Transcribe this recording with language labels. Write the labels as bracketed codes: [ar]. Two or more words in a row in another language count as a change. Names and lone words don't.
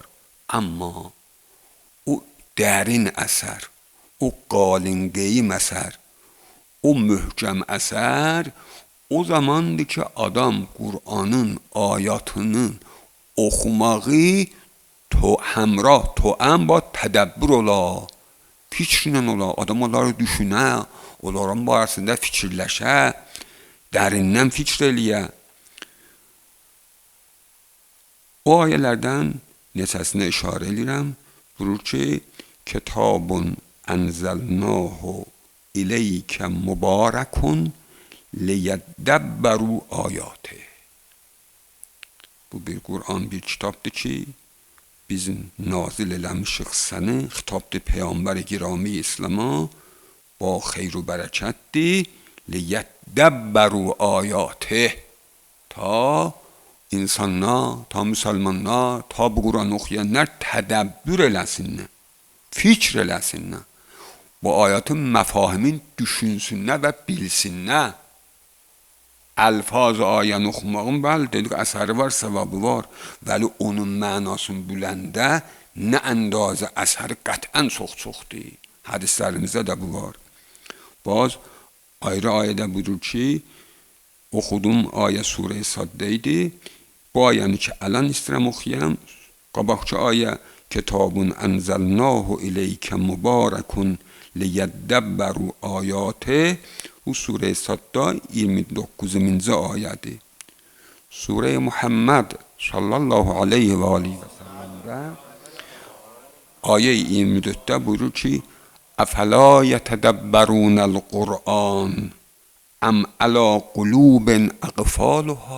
[az] Amma o dərin əsər, o qalin-qeym əsər, o möhkəm əsər o zamandır ki, adam Qur'anın ayatını oxumağı həmrah, [fa] توأم با تدبر [az] ola, fikrlə ola, adam onları düşünə, onların barəsində fikirləşə, dərindən fikr eləyə. O ayələrdən neçəsinə işarə edirəm. Buyurur ki, [ar] كتاب أنزلناه إليك مبارك لیدبروا آیاته. [az] Bu bir Qur'an bir kitabdır ki, bizim nazil eləmişik səni, xitabdır Peyğəmbər girami İslam'a, با xeyr و bərəkətdir. [ar] لیدبروا آیاته. [az] تا insanlar, ta müsəlmanlar, ta bu Qur'an oxuyanlar tədəbbür eləsinlər, fikr eləsinlər. Bu ayatın məfahimin düşünsünlər və bilsinlər. Alfaz ayəni oxumağın bəli dedik əsəri var, səvabı var. Vəli onun mənasını biləndə nə əndazə əsəri qətən çox-çoxdur. Hədislərimizdə də bu var. Baz ayrı ayədə budur ki, oxudum ayə surə-i Saddə idi. Bu ayəni ki, ələn istəyirəm oxuyam. Qabaqçı ayə [ar] كتاب أنزلناه إليك مبارك لیدبروا آیاته. [az] Bu Sure-i Sadda 29. ayədir. Sure-i Muhammed [ar] صلى الله عليه و عليه و سلم [az] ayə-i 24-də buyurur ki, [ar] أفلا يتدبرون القرآن أم على قلوب أقفالها.